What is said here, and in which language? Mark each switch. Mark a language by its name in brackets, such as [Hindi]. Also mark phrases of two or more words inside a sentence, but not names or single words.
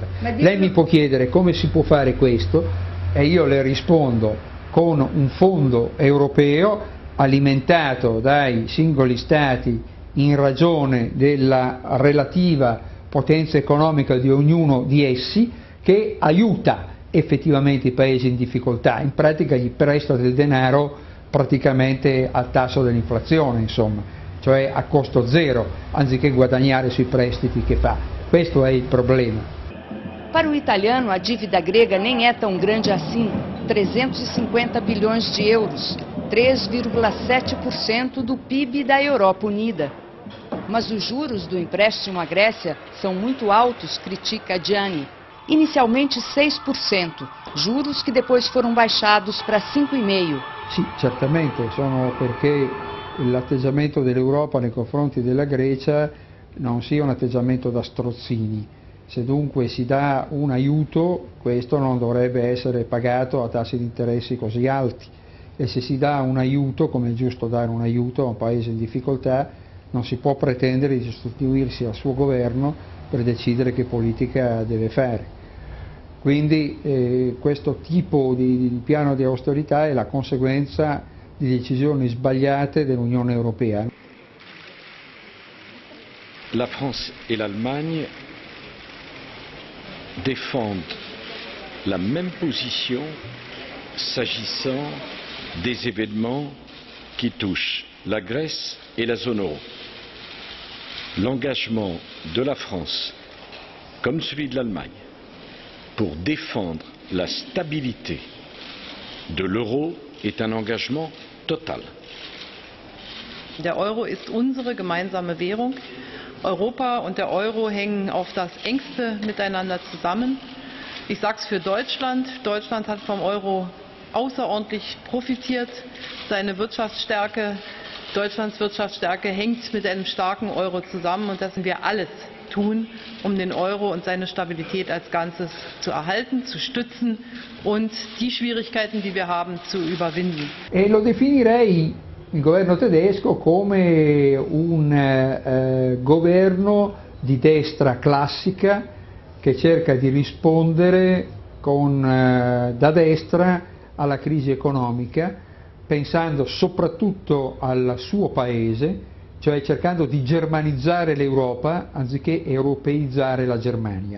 [Italian] Lei mi può chiedere come si può fare questo e io le rispondo con un fondo europeo alimentato dai singoli Stati in ragione della relativa potenza economica di ognuno di essi, che aiuta effettivamente i paesi in difficoltà, in pratica gli presta del denaro praticamente al tasso dell'inflazione, insomma, cioè a costo zero, anziché guadagnare sui prestiti che fa. Questo è il problema. [Portuguese] Para o italiano, a dívida grega nem é tão grande assim, 350 bilhões de euros, 3,7% do PIB da Europa Unida. Mas os juros do empréstimo à Grécia são muito altos, critica Gianni. Inicialmente 6%, juros que depois foram baixados para 5,5%. [Italian] Sì, certamente, sono perché l'atteggiamento dell'Europa nei confronti della Grecia non sia un atteggiamento da strozzini. Se dunque si dà un aiuto, questo non dovrebbe essere pagato a tassi di interessi così alti. E se si dà un aiuto, come è giusto dare un aiuto a un paese in difficoltà, non si può pretendere di sostituirsi al suo governo per decidere che politica deve fare. Quindi questo tipo di piano di austerità è la conseguenza di decisioni sbagliate dell'Unione Europea. [French] La France et l'Allemagne défendent la même position s'agissant des événements qui touchent la Grèce et la zone euro. L'engagement de la France, comme celui de l'Allemagne, pour défendre la stabilité de l'euro est un engagement total. [German] Der Euro ist unsere gemeinsame Währung. Europa und der Euro hängen auf das Engste miteinander zusammen. Ich sage es für Deutschland. Deutschland hat vom Euro außerordentlich profitiert. Deutschlands Wirtschaftsstärke hängt mit einem starken Euro zusammen und das müssen wir alles tun, um den Euro und seine Stabilität als Ganzes zu erhalten, zu stützen und die Schwierigkeiten, die wir haben, zu überwinden. [Italian] E lo definirei il governo tedesco come un governo di destra classica che cerca di rispondere da destra alla crisi economica, pensando soprattutto al suo paese, cioè cercando di germanizzare l'Europa anziché europeizzare la Germania.